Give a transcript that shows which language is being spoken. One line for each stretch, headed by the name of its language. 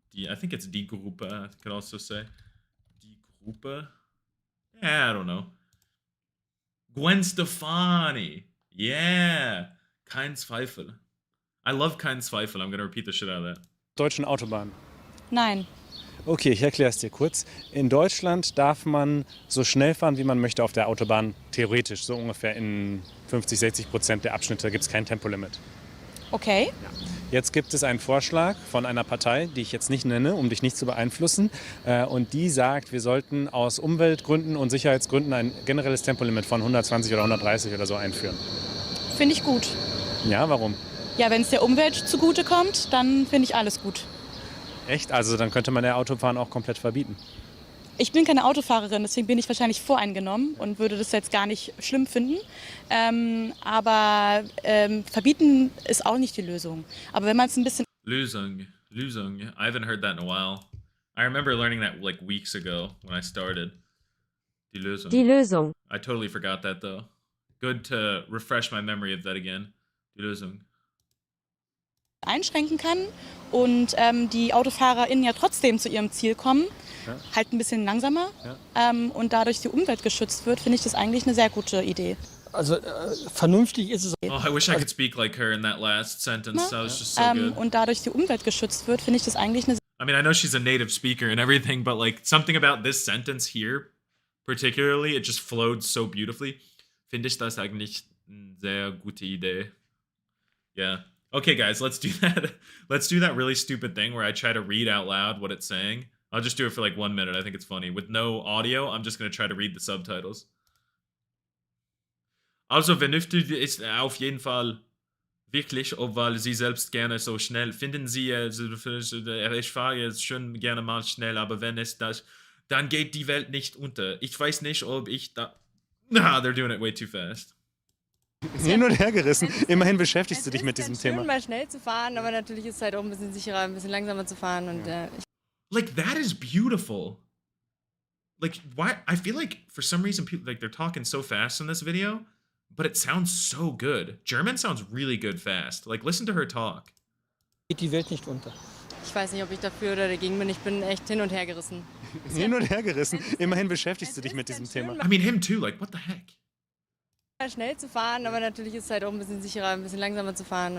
English: I think it's
German: die Gruppe,
English: I could also say.
German: Die Gruppe?
English: Yeah, I don't know. Gwen Stefani. Yeah.
German: Kein Zweifel.
English: I love Kein Zweifel. I'm going to repeat the shit out of that.
German: Deutschen Autobahn. Nein. Okay, ich erkläre es dir kurz. In Deutschland darf man so schnell fahren, wie man möchte auf der Autobahn. Theoretisch, so ungefähr in 50-60% der Abschnitte gibt es kein Tempolimit. Okay. Jetzt gibt es einen Vorschlag von einer Partei, die ich jetzt nicht nenne, um dich nicht zu beeinflussen. Und die sagt, wir sollten aus Umweltgründen und Sicherheitsgründen ein generelles Tempolimit von 120 oder 130 oder so einführen. Finde ich gut. Ja, warum? Ja, wenn es der Umwelt zugutekommt, dann finde ich alles gut. Echt? Also dann könnte man der Autofahren auch komplett verbieten. Ich bin keine Autofahrerin, deswegen bin ich wahrscheinlich voreingenommen und würde das jetzt gar nicht schlimm finden. Aber verbieten ist auch nicht die Lösung. Aber wenn man es ein bisschen... Lösung.
English: I haven't heard that in a while. I remember learning that like weeks ago when I started.
German: Die Lösung. Die Lösung.
English: I totally forgot that though. Good to refresh my memory of that again.
German: Die Lösung. einschränken kann und die AutofahrerInnen ja trotzdem zu ihrem Ziel kommen, ja. Halt ein bisschen langsamer und dadurch die Umwelt geschützt wird, finde ich das eigentlich eine sehr gute Idee. Also vernünftig ist es.
English: Oh, I wish I could speak like her in that last sentence. That was just so good.
German: Und dadurch die Umwelt geschützt wird, finde ich das eigentlich eine
English: I mean, I know she's a native speaker and everything, but like something about this sentence here, particularly, it just flowed so beautifully.
German: Finde ich das eigentlich eine sehr gute Idee.
English: Yeah. Okay, guys, let's do that. Let's do that really stupid thing where I try to read out loud what it's saying. I'll just do it for like 1 minute. I think it's funny. With no audio, I'm just going to try to read the subtitles.
German: Also, vernünftig ist auf jeden Fall wirklich, obwohl Sie selbst gerne so schnell finden Sie, ich fahre jetzt schon gerne mal schnell, aber wenn es das, dann geht die Welt nicht unter. Ich weiß nicht, ob ich da...
English: Nah, they're doing it way too fast.
German: Hin und her gerissen. Immerhin beschäftigst du dich mit diesem Thema. Schön, mal schnell zu fahren, aber natürlich ist es halt auch ein bisschen sicherer, ein bisschen langsamer zu fahren. Und,
English: like, that is beautiful. Like, why? I feel like, for some reason, people, like, they're talking so fast in this video, but it sounds so good. German sounds really good fast. Like, listen to her talk.
German: Geht die Welt nicht unter. Ich weiß nicht, ob ich dafür oder dagegen bin. Ich bin echt hin und her gerissen. Hin und her gerissen. Immerhin beschäftigst du dich mit diesem Thema.
English: I mean, him too. Like, what the heck?
German: Schnell zu fahren, aber natürlich ist es halt auch ein bisschen sicherer, ein bisschen langsamer zu fahren.